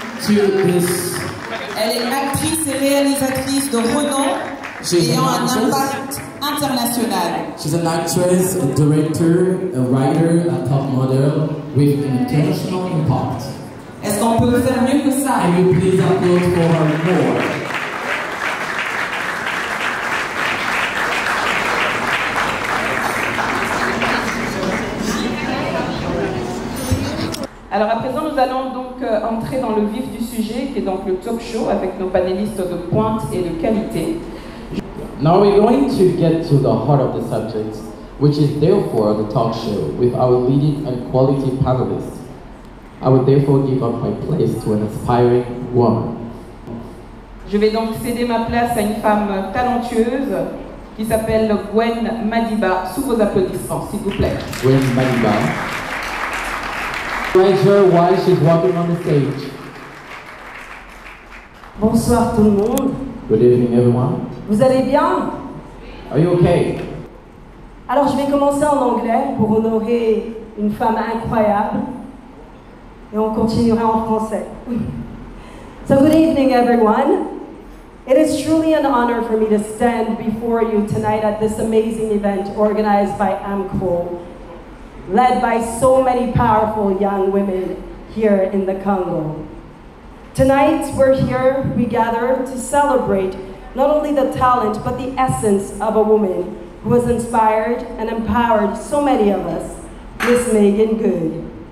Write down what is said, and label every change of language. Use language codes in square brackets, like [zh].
[fr] Elle est actrice et réalisatrice de renom ayant un impact international. [en] She's an actress, a director, a writer, a top model with an international impact. [fr] Est-ce qu'on peut faire mieux que ça? [en] Can you please applaud for her more? [fr] Alors à présent, nous allons donc entrer dans le vif du sujet, qui est donc le talk show avec nos panélistes de pointe et de qualité. [en] Now we're going to get to the heart of the subject, which is therefore the talk show with our leading and quality panelists. I would therefore give up my place to an aspiring woman. [fr] Je vais donc céder ma place à une femme talentueuse qui s'appelle Gwen Madiba, sous vos applaudissements, s'il vous plaît. Gwen Madiba. [en] Pleasure while she's walking on the stage. [fr] Bonsoir tout le monde. [en] Good evening everyone. [fr] Vous allez bien? [en] Are you okay? [fr] Alors je vais commencer en anglais pour honorer une femme incroyable et on continuera en français. [en] So good evening everyone. It is truly an honor for me to stand before you tonight at this amazing event organized by AMCO, led by so many powerful young women here in the Congo. Tonight, we gather to celebrate not only the talent, but the essence of a woman who has inspired and empowered so many of us, Miss Meagan Good.